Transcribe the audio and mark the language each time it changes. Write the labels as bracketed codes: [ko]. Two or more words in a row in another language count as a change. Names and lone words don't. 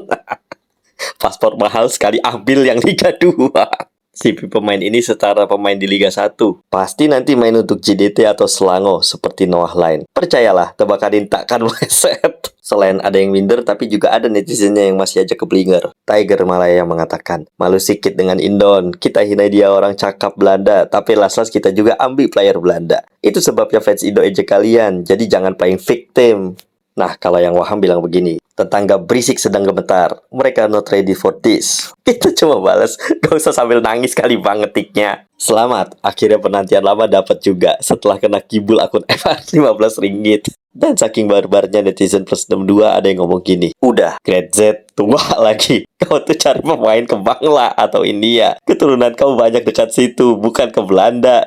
[id] Paspor mahal sekali ambil yang Liga 2. Si pemain ini setara pemain di Liga 1. Pasti nanti main untuk JDT atau Selangor seperti Noah Line. Percayalah, tebakan takkan meleset. Selain ada yang minder, tapi juga ada netizennya yang masih aja keblinger. [ms] Tiger Malaya mengatakan, malu sikit dengan Indon. Kita hina dia orang cakap Belanda, tapi last-last kita juga ambil player Belanda. [id] Itu sebabnya fans Indo ejek kalian, jadi jangan [en] playing victim. [id] Nah, kalau yang Waham bilang begini, tetangga berisik sedang gemetar. Mereka [en] not ready for this. [id] Kita cuma balas, gak usah sambil nangis kali bang ngetiknya. [ms] Selamat, akhirnya penantian lama dapat juga setelah kena kibul akun FR 15 ringgit. [id] Dan saking barbarnya netizen plus 62 ada yang ngomong gini, udah, Grade Z, tua lagi. [ms] Kau tuh cari pemain ke Bangla atau India. Keturunan kau banyak dekat situ, bukan ke Belanda.